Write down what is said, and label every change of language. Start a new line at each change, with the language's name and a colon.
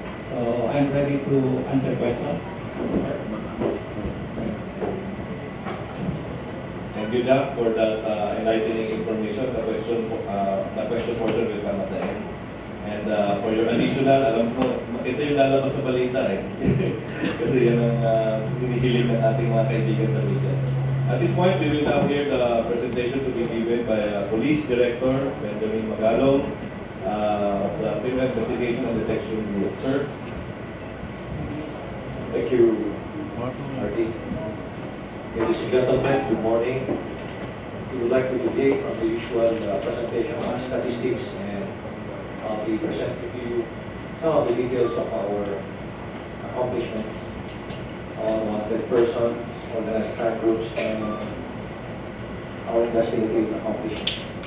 English: So, I'm ready to answer question. Thank you, Jack, for that enlightening information. The question portion will come at the end. And for your additional,
Filipino: alam ko, ito yung lalabas sa balita eh. Kasi yan ang hinihiling ng ating mga kaibigan sa media.
English: At this point, we will now hear the presentation to be given by Police Director Benjamin Magalong of the Criminal Investigation and Detection Group. Sir? Thank you, Marty. Ladies and gentlemen, good morning. We would like to begin from the usual presentation on statistics, and I'll be presenting to you some of the details of our accomplishments on wanted persons, organized crime groups, and our investigative accomplishments.